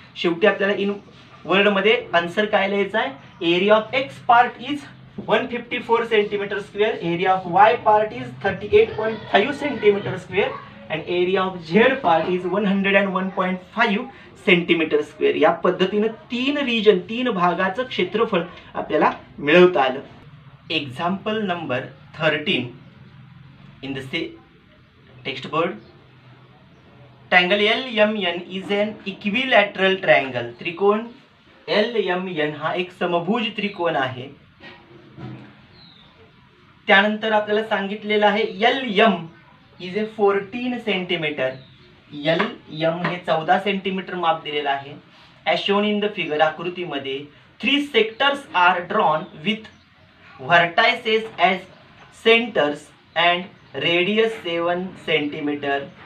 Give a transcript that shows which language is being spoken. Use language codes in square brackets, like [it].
[mr] शेवटी आपल्याला in word मध्ये आन्सर काय लिहायचा आहे? [en] Area of X part is 154 centimetre square, area of Y part is 38.5 centimetre square and area of Z part is 101.5 centimetre square. [mr] या पद्धतीने 3 region 3 भागाचं क्षेत्रफळ आपल्याला मिळवता आलं. [en] Example number 13 in the text board. Triangle LMN is an equilateral triangle. [mr] त्रिकोण LMN हा एक समभुज त्रिकोण आहे. त्यानंतर आपल्याला सांगितलेलं आहे LM [en] is a [mr] 14 centimetre. LM हे 14 सेंटीमीटर माप दिलेलं आहे. [en] As shown in the figure, आकृतीमध्ये 3 sectors are drawn with vertices as centres and radius 7 centimetre.